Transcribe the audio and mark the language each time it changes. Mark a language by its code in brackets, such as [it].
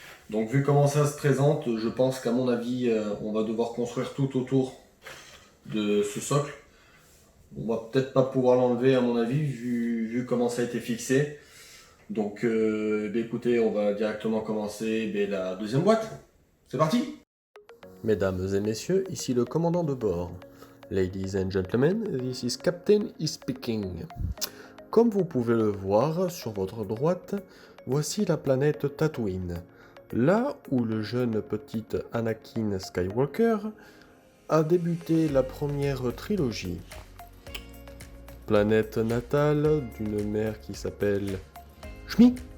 [fr] Donc vu comment ça se présente, je pense qu'à mon avis, on va devoir construire tout autour de ce socle. On va peut-être pas pouvoir l'enlever à mon avis, vu comment ça a été fixé. Donc écoutez, on va directement commencer la deuxième boîte. C'est parti! Mesdames et messieurs, ici le commandant de bord. [en] Ladies and gentlemen, this is Captain is speaking. [fr] Comme vous pouvez le voir sur votre droite, voici la planète Tatooine. Là où le jeune petit Anakin Skywalker a débuté la première trilogie. Planète natale d'une mère qui s'appelle Shmi.